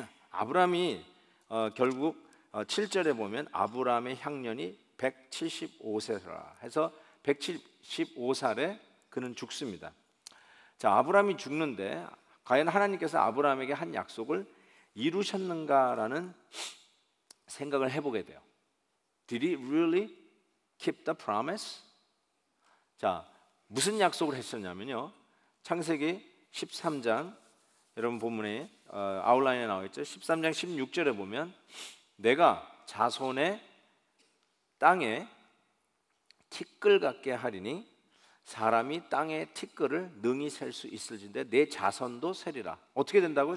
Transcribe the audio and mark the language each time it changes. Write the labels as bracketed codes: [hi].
[ko] 아브라함이 결국 7절에 보면 아브라함의 향년이 175세라 해서 175살에 그는 죽습니다. 자, 아브라함이 죽는데 과연 하나님께서 아브라함에게 한 약속을 이루셨는가라는 생각을 해보게 돼요. [en] Did he really keep the promise? [ko] 자, 무슨 약속을 했었냐면요, 창세기 13장, 여러분 본문에 아웃라인에 나와 있죠. 13장 16절에 보면 내가 자손의 땅에 티끌 같게 하리니 사람이 땅의 티끌을 능히 셀 수 있을진데 내 자손도 세리라. 어떻게 된다고요?